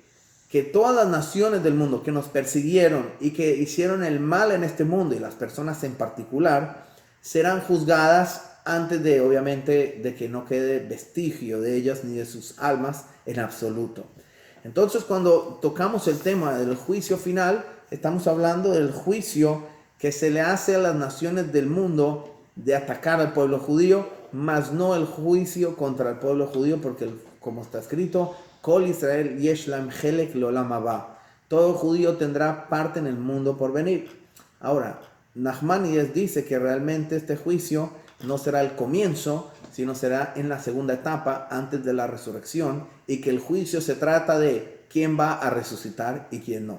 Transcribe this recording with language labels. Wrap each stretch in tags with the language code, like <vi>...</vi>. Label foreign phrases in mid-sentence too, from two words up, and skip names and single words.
<es>Que todas las naciones del mundo que nos persiguieron y que hicieron el mal en este mundo, y las personas en particular, serán juzgadas antes de, obviamente, de que no quede vestigio de ellas ni de sus almas en absoluto. Entonces, cuando tocamos el tema del juicio final, estamos hablando del juicio que se le hace a las naciones del mundo de atacar al pueblo judío, mas no el juicio contra el pueblo judío, porque como está escrito,</es> <he>כל ישראל יש להם חלק לעולם הבא.</he> <es>Todo judío tendrá parte en el mundo por venir. Ahora, Nachmanides dice que realmente este juicio no será el comienzo, sino será en la segunda etapa antes de la resurrección, y que el juicio se trata de quién va a resucitar y quién no.</es>